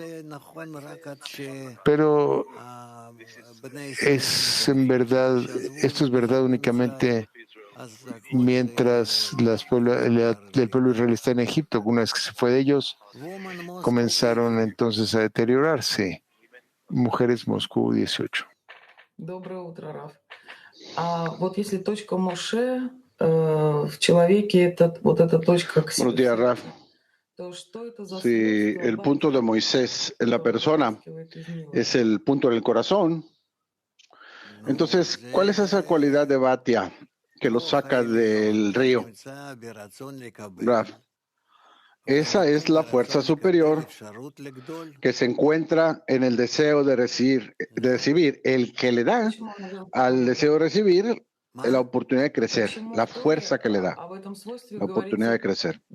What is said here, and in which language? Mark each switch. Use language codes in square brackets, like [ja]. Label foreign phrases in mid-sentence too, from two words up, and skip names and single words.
[es] Pero esto es verdad únicamente mientras el pueblo israelí está en Egipto. Una vez que se fue de ellos, comenzaron entonces a deteriorarse. Mujeres Moscú 18. [ru] Доброе утро, Раф. Вот если точка Моше в человеке, эта точка [es] Buenos días, Raf. Si el punto de Moisés en la persona es el punto del corazón, entonces, ¿cuál es esa cualidad de Batia que lo saca del río? Raf, esa es la fuerza superior que se encuentra en el deseo de recibir, el que le da al deseo de recibir la oportunidad de crecer, la fuerza que le da, la oportunidad de crecer.